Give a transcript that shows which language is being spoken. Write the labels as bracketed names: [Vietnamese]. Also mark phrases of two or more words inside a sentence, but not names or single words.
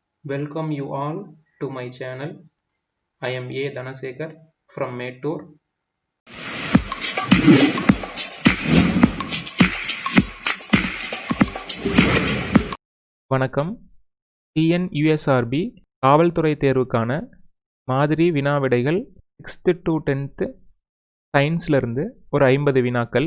[English] Welcome you all to my channel. I am A. Dhanasekar from Mettur. [Tamil] வணக்கம். TNUSRB காவல்துறை தேர்வுக்கான மாதிரி வினாவிடைகள் 6th to 10th சயின்ஸ்லேருந்து ஒரு 50 வினாக்கள்.